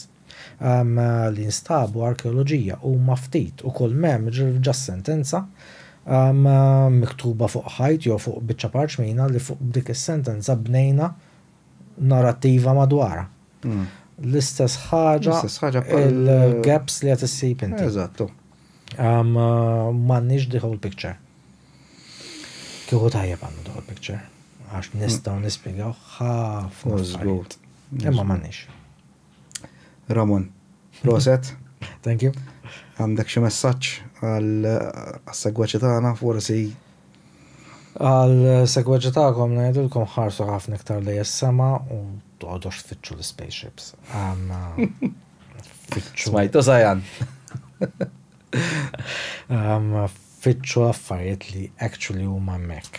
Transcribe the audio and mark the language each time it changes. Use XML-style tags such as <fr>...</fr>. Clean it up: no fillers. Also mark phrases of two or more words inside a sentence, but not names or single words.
<mt>Li nstabu arkeoloġija u ftit u kull m'hemm ġas sentenza miktuba fuq ħajt jew fuq biċċa parċmina li fuq dik is-sentenza bnejna narrattiva madwara. L-istess ħaġa il-gaps li qed issib inti. Eżattu.</mt> <en>M'għandniex the whole picture.</en> <mt>Kieku tajjeb għandu</mt> <en>the whole picture.</en> <mt>Għax nistgħu nispjegaw ħafna affarijiet. Imma m'għandniex. Ramon, proset.</mt> <en>Thank you.</en> <mt>Għandek xi messaġġ għal-segwaċi tagħna forsi? Għal-segwaċi tagħkom ngħidulkom ħarsu ħafna iktar lejn is-sema u toqgħodux tfittxu l-spaceships. Smajtu Sajan. Fittxu affarijiet li actually huma hemmhekk.</mt>